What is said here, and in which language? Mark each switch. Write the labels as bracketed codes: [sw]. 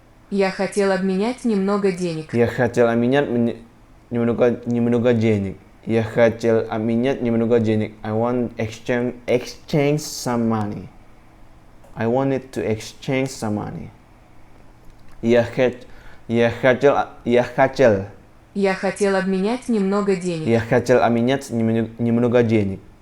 [ru] Я хотел обменять немного денег. Я хотел обменять немного денег. Я хотел обменять немного денег. [en] I want exchange some money. I wanted to exchange some money. [ru] Я хотел обменять немного денег. Я хотел обменять немного денег.